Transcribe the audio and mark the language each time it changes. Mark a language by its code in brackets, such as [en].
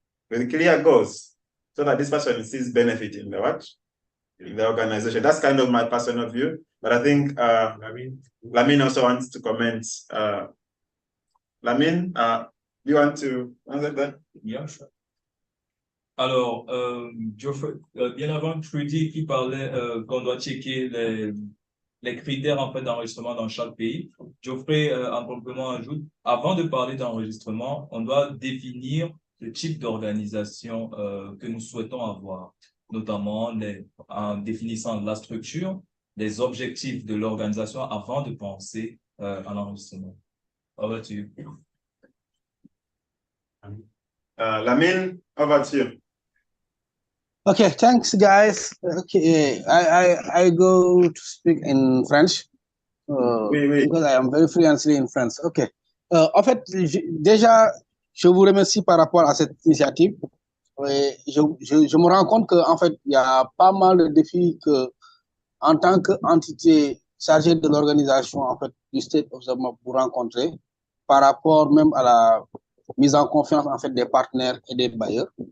[en] With clear goals, so that this person sees benefit in the what? In the organization. That's kind of my personal view. But I think Lamine also wants to comment. Lamine, do you want to answer that? Yeah, sure. [fr] Alors, Geoffrey, bien avant, Trudy qui parlait qu'on doit checker les critères en fait d'enregistrement dans chaque pays. Geoffrey, en complément, ajoute, avant de parler d'enregistrement, on doit définir le type d'organisation que nous souhaitons avoir, notamment en définissant la structure, les objectifs de l'organisation avant de penser à l'enregistrement. [en] Over to you. Lamine, over to you. Okay, thanks, guys. Okay, I go to speak in French because I am very fluently in French. Okay. [fr] En fait, déjà, je vous remercie par rapport à cette initiative. Je me rends compte qu'en fait, il y a pas mal de défis que, en tant qu'entité chargée de l'organisation en fait, du State of the Map, vous rencontrez par rapport même à la mise en confiance en fait, des partenaires et des bailleurs.